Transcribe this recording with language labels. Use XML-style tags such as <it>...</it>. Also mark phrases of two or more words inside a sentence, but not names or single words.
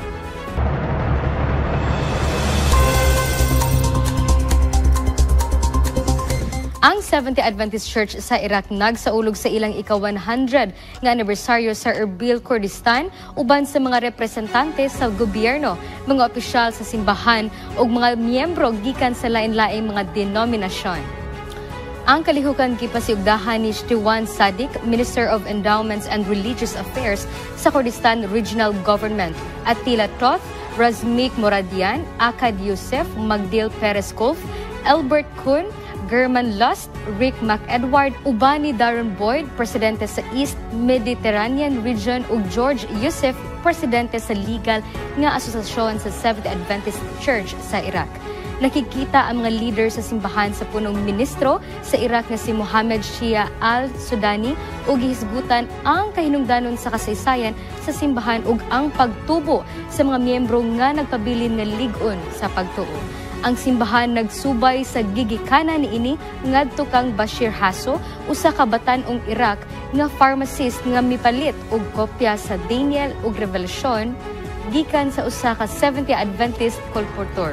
<ceb>Ang Seventh-day Adventist Church sa Iraq nagsaulog sa ilang ika-100 nga anibersaryo sa Erbil, Kurdistan uban sa mga representante sa gobyerno, mga opisyal sa simbahan ug mga miyembro gikan sa lain-laing mga denominasyon. Ang kalihukan gipasiugdahan ni Shtiwan Sadik,</ceb> <en>Minister of Endowments and Religious Affairs sa Kurdistan Regional Government,</en> <ceb>at Tila Toth, Razmik Moradian, Akad Yusef, Magdil Perez Kolf, Albert Kun, German Lust, Rick McEdward, uban ni Darren Boyd, presidente sa East Mediterranean Region, ug George Yusuf, presidente sa legal nga asosasyon sa Seventh Adventist Church sa Iraq. Nakikita ang mga leader sa simbahan sa punong ministro sa Iraq nga si Mohammed Shia al-Sudani ug gihisgutan ang kahinungdanon sa kasaysayan sa simbahan ug ang pagtubo sa mga miyembro nga nagpabilin nga lig-on sa pagtuo. Ang simbahan nagsubay sa gigikanan niini ngadto kang Bashir Hasso, usa ka batan-ong Iraq nga pharmacist nga mipalit og kopya sa Daniel ug Revelation gikan sa usa ka Seventh Adventist kolportor.</ceb>